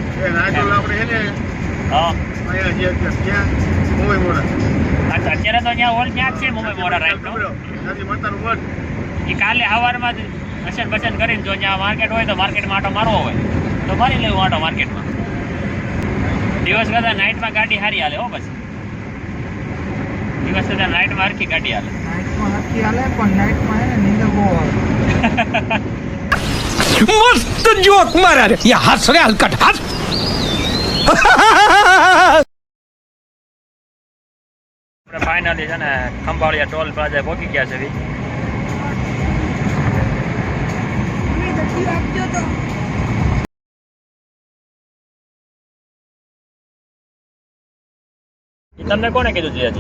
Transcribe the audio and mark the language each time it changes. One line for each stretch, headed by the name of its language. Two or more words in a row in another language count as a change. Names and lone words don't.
Gujarati: હા, અત્યારે તો ત્યાં હોલ ત્યાં જ છે મુંબઈ મોડા રાઈટનો. એ કાલે સવારમાં જ દર્શન બસન કરીને જો ત્યાં માર્કેટ હોય તો માર્કેટમાં આટો મારવો હોય તો મારી લેવું આટો માર્કેટમાં. દિવસ કરતાં નાઇટમાં ગાડી સારી હાલે હો. પછી દિવસ કરતાં નાઇટમાં હરખી ગાડી હાલે.
Hindi: मस्त जोक मारा रे ये हंस रे हलकट हंस.
Gujarati: ફાઇનલી છે ને ખંભાળિયા ટોલ પ્લાઝા પહોંચી ગયા છે. તમને કોને કીધું જીયાજી?